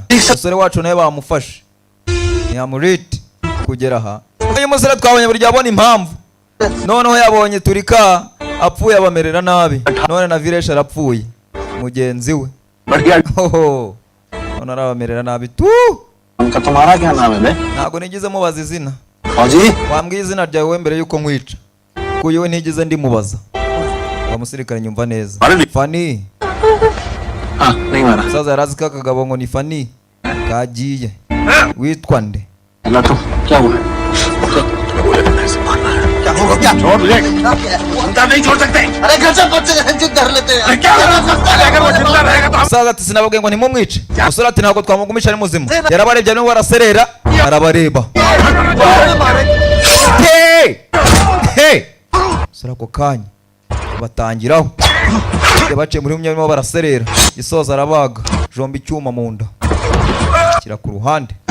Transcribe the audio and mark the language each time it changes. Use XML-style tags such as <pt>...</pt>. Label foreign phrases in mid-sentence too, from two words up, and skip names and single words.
<rw>Umusore wacu nawe bamufashe. Ntiyamuriti kugera aha. Uyu musore twabonye buri gihe abona impamvu. Noneho yabonye Turika apfuye abamerera nabi. None na Viresh arapfuye. Mugenzi we. Oho. None arabamerera nabi tu.</rw> <hi>उनका तुम्हारा क्या नाम है बे?</hi> <rw>Ntago nigeze mubaza izina.</rw> <hi>फौजी</hi> <rw>Wambwiye izina ryawe mbere yuko nkwica. Kuyo we ntigeze ndimubaza. Bamusirikare nyumva neza. Fani.</rw> <hi>हाँ नहीं मारा</hi> <rw>Saza yarazi ka kagabo ngo ni Fani. Kagiye. Witwa nde?</rw> <hi>लट्टू क्या हुआ क्या होगा क्या छोड़ ले अंदर नहीं छोड़ सकते अरे घर से बच्चे जिद धर लेते हैं क्या अगर वो जिंदा रहेगा तो</hi> <rw>Saza ati sinababwiye ngo ntimumwice. Umusore ati ntabwo twamugumisha ari muzima. Yarabarebye niwe waraserera arabareba. Hey! Hey! Sura ko kanya batangiraho. Yabaciye muri umwe barimo baraserera. Gisoza arabaga. Jomba icyuma mu nda. Kira ku ruhande.</rw>